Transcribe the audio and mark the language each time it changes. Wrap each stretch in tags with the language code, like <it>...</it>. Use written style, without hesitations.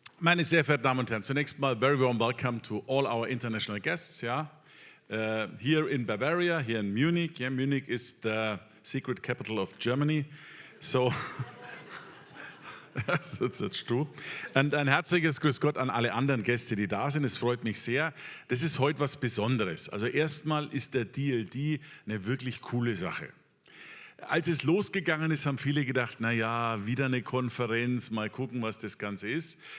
<de>Meine sehr verehrten Damen und Herren, zunächst mal</de> <en>very warm welcome to all our international guests. Here in Bavaria, here in Munich. Yeah, Munich is the secret capital of Germany. So, that's true.</en> <de>Und ein herzliches Grüß Gott an alle anderen Gäste, die da sind. Es freut mich sehr. Das ist heute was Besonderes. Also erstmal ist der DLD eine wirklich coole Sache. Als es losgegangen ist, haben viele gedacht, naja, wieder eine Konferenz, mal gucken, was das Ganze ist.</de>